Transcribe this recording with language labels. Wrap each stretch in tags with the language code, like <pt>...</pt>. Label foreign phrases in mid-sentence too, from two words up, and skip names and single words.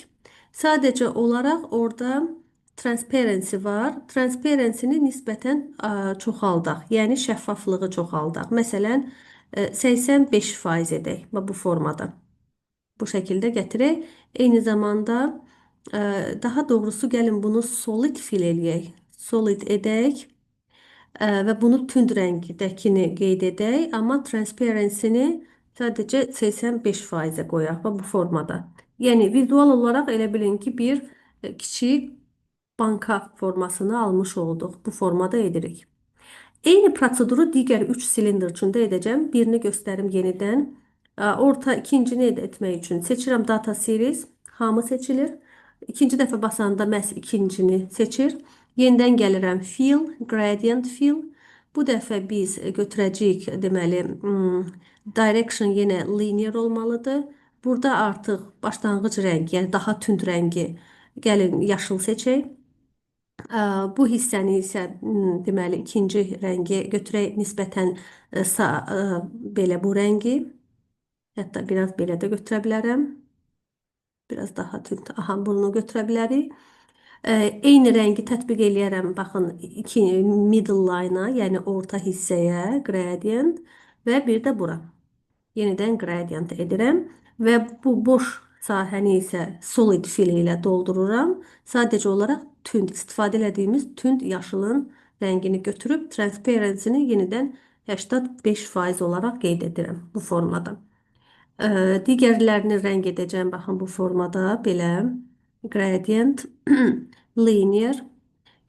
<az>Sadəcə olaraq orada transparency var. Transparency-ni nisbətən çoxaldaq. Yəni şəffaflığı çoxaldaq. Məsələn, 85% edək bu formada. Bu şəkildə gətirək. Eyni zamanda daha doğrusu gəlin bunu</az> <en>solid fill</en> <az>eləyək. Solid edək. Və bunu tünd rəngdəkini qeyd edək. Amma transparency-ni sadəcə 85%-ə qoyaq bu formada. Yəni vizual olaraq elə bilin ki, bir kiçik banka formasını almış olduq. Bu formada edirik. Eyni proseduru digər 3 silindir üçün də edəcəm. Birini göstərim yenidən. Orta ikincini etmək üçün seçirəm</az> <en>data series.</en> <az>Hamı seçilir. İkinci dəfə basanda məhz ikincini seçir. Yenidən gəlirəm</az> <en>fill, gradient fill.</en> <az>Bu dəfə biz götürəcəyik, deməli, direction yenə linear olmalıdır. Burada artıq başlanğıc rəng, yəni daha tünd rəngi, gəlin yaşıl seçək. Bu hissəni isə deməli ikinci rəngi götürək, nisbətən belə bu rəngi. Hətta biraz belə də götürə bilərəm. Biraz daha tünd. Bunu götürə bilərik. Eyni rəngi tətbiq eləyərəm. Baxın,</az> <en>middle line-a,</en> <az>yəni orta hissəyə gradient və bir də bura. Yenidən gradient edirəm və bu boş sahəni isə</az> <en>solid fill</en> <az>ilə doldururam. Sadəcə olaraq istifadə etdiyimiz tünd yaşılın rəngini götürüb transparency-ni yenidən 85% olaraq qeyd edirəm bu formada. Digərlərini rəng edəcəm. Baxın bu formada belə</az> <en>gradient, linear</en> <az>götürdük.</az>